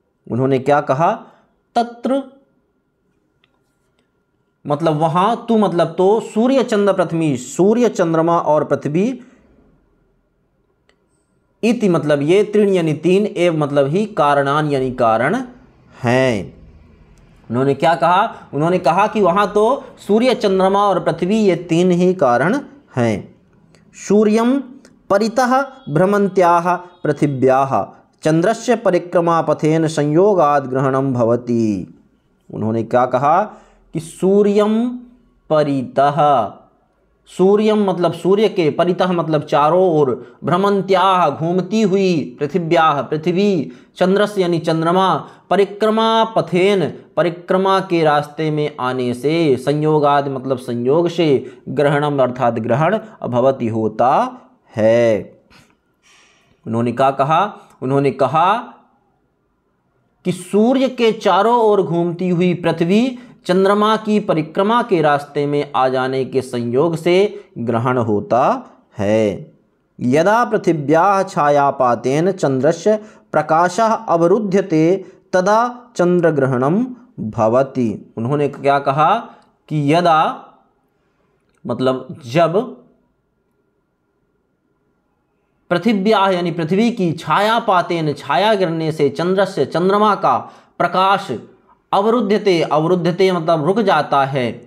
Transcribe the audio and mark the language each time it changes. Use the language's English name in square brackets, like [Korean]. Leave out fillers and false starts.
[Hindi] उन्होंने क्या कहा, तत्र मतलब वहां, तू मतलब तो, सूर्य चंद्र पृथ्वी, सूर्य चंद्रमा और पृथ्वी, इति मतलब ये, त्रीण यानी तीन, एव मतलब ही, कारणान यानी कारण हैं। उन्होंने क्या कहा, उन्होंने कहा कि वहां तो सूर्य चंद्रमा और पृथ्वी ये तीन ही कारण हैं। [Sanskrit] सूर्यं परितः भ्रमन्त्याः पृथिव्याः चंद्रस्य परिक्रमा पथेन संयोगाद ग्रहणं भवति। [Hindi] उन्होंने क्या कहा कि सूर्यम परितः, सूर्यम मतलब सूर्य के, परितः मतलब चारों ओर, भ्रमन्त्याः घूमती हुई, पृथिव्याः पृथ्वी, चंद्रस्य यानी चंद्रमा, परिक्रमा पथेन परिक्रमा के रास्ते में आने से, संयोगाद मतलब संयोग से, ग्रहणम अर्थात ग्रहण, भवति होता है। उन्होंने क्या कहा, उन्होंने कहा कि सूर्य के चारों ओर घूमती हुई पृथ्वी चंद्रमा की परिक्रमा के रास्ते में आ जाने के संयोग से ग्रहण होता है। [Sanskrit] यदा पृथिव्याः छायापातेन चंद्रस्य प्रकाशः अवरुध्यते तदा चंद्रग्रहणं भवति। [Hindi] उन्होंने क्या कहा कि यदा मतलब जब, पृथिव्याः यानी पृथ्वी की, छायापातेन छाया गिरने से, चंद्रस्य चंद्रमा का, प्रकाश, अवरुद्धते अवरुद्धते मतलब रुक जाता है,